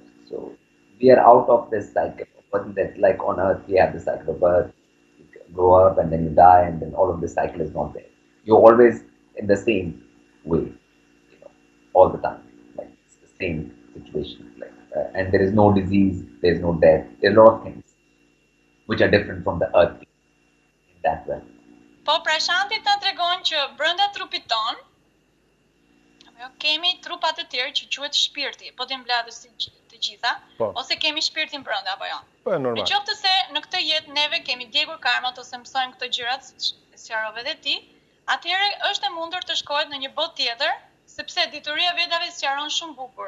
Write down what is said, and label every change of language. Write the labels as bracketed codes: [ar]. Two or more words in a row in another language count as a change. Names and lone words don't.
[en] So we are out of this cycle of birth and death. Like on earth, we have the cycle of birth, you grow up and then you die, and then all of this cycle is not there. You're always in the same way, all the time. Like it's the same situation. Like, and there is no disease, there is no death. There are a lot of things which are different from the earth in that way. [sq] Po Prashanti ta tregon që brenda trupit ton, kemi trupat të tjerë që quhet shpirti, po të mbledhës të gjitha, ose kemi shpirtin brenda apo jo? Po e Në normal. qoftë se në këtë jetë neve kemi djegur karmat ose mësojmë këto gjërat, siç sqarove edhe ti, atëherë është e mundur të shkohet në një botë tjetër, sepse dituria Vedave sqaron shumë bukur.